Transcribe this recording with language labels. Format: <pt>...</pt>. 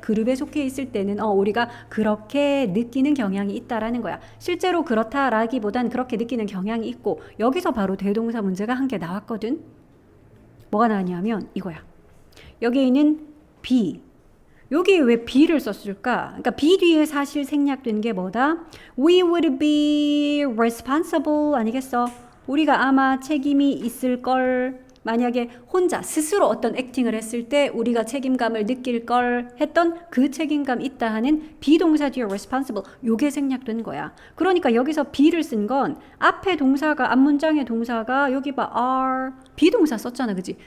<ko>그룹에 속해 있을 때는 우리가 그렇게 느끼는 경향이 있다라는 거야. 실제로 그렇다라기보단 그렇게 느끼는 경향이 있고 여기서 바로 대동사 문제가 한 개 나왔거든. 뭐가 나왔냐면 이거야. 여기 있는 be. 여기 왜 be를 썼을까? 그러니까 be 뒤에 사실 생략된 게 뭐다?</ko> <en>We would be responsible</en> <ko>아니겠어? 우리가 아마 책임이 있을 걸. 만약에 혼자 스스로 어떤 액팅을 했을 때 우리가 책임감을 느낄 걸 했던 그 책임감 있다 하는 비동사 뒤에 responsible 요게 생략된 거야. 그러니까 여기서 be를 쓴 건 앞에 동사가 앞문장의 동사가 여기 봐 are 비동사 썼잖아. 그치?</ko>